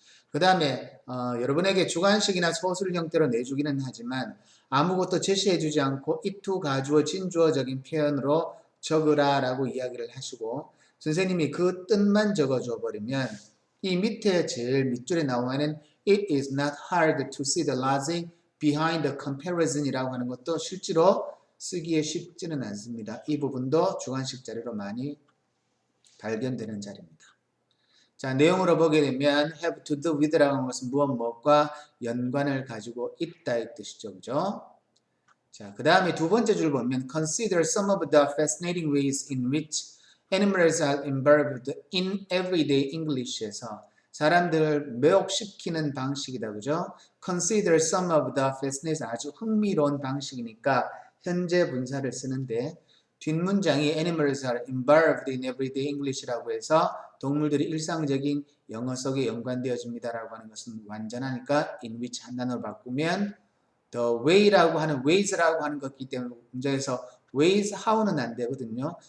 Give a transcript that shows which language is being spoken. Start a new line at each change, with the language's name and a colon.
Korean: 그 다음에 여러분에게 주관식이나 서술 형태로 내주기는 하지만 아무것도 제시해주지 않고 it, 가주어, 진주어적인 표현으로 적으라 라고 이야기를 하시고, 선생님이 그 뜻만 적어줘 버리면 이 밑에 제일 밑줄에 나오는
English: It is not hard to see the logic behind the comparison
Korean: 이라고 하는 것도 실제로 쓰기에 쉽지는 않습니다. 이 부분도 주관식 자리로 많이 발견되는 자리입니다. 자, 내용으로 보게 되면
English: have to do with
Korean: 라고 하는 것은 무엇과 연관을 가지고 있다 이 뜻이죠. 그죠? 자, 그 다음에 두 번째 줄 보면
English: consider some of the fascinating ways in which animals are involved in everyday English
Korean: 에서 사람들을 매혹시키는 방식이다. 그죠?
English: consider some of the fascinating
Korean: 아주 흥미로운 방식이니까 현재 분사를 쓰는데, 뒷문장이
English: animals are involved in everyday English
Korean: 라고 해서 동물들이 일상적인 영어 속에 연관되어집니다라고 하는 것은 완전하니까 in which 한 단어로 바꾸면 the way라고 하는 ways라고 하는 것이기 때문에 문장에서 ways how는 안 되거든요.